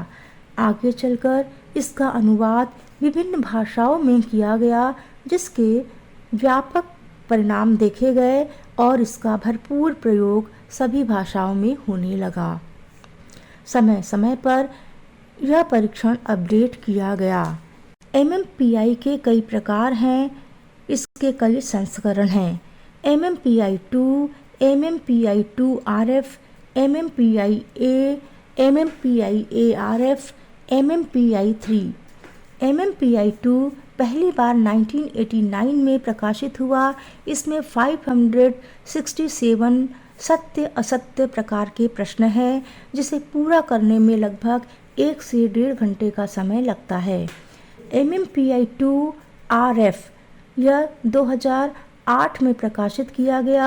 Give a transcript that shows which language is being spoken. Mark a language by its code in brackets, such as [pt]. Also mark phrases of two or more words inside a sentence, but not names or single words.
[hi] आगे चलकर इसका अनुवाद विभिन्न भाषाओं में किया गया, जिसके व्यापक परिणाम देखे गए और इसका भरपूर प्रयोग सभी भाषाओं में होने लगा। समय समय पर यह परीक्षण अपडेट किया गया। एमएमपीआई के कई प्रकार हैं। इसके कई संस्करण हैं: MMPI-2, MMPI-2RF, MMPI-A, MMPI-ARF, MMPI-3। MMPI-2 पहली बार 1989 में प्रकाशित हुआ। इसमें 567 सत्य असत्य प्रकार के प्रश्न हैं, जिसे पूरा करने में लगभग 1 से 1.5 घंटे का समय लगता है। MMPI-2RF यह 2008 में प्रकाशित किया गया।